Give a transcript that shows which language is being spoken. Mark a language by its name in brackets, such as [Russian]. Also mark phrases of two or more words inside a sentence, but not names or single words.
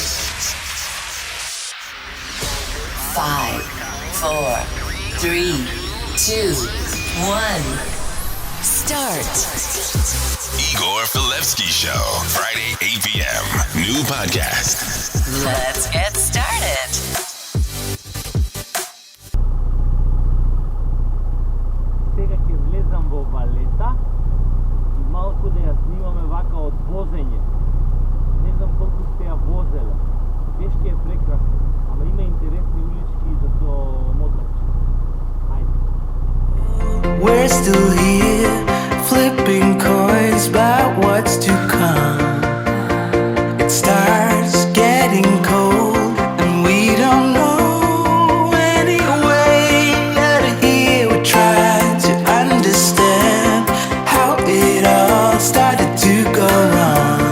[English] 5, 4, 3, 2, 1. Start. Igor Filevsky Show, Friday, 8 p.m. New podcast. Let's get started. [Macedonian] Сега ќе влезам во Валета и малку да ја снимаме вака од возење. Не знам колку сте ја возеле. Пешки е прекрасно, ама има интересни улички за со моторче. Ајде. [English] We're still here, flipping coins about what's to come. It starts getting cold, and we don't know any way out of here. We're trying to understand how it all started to go wrong.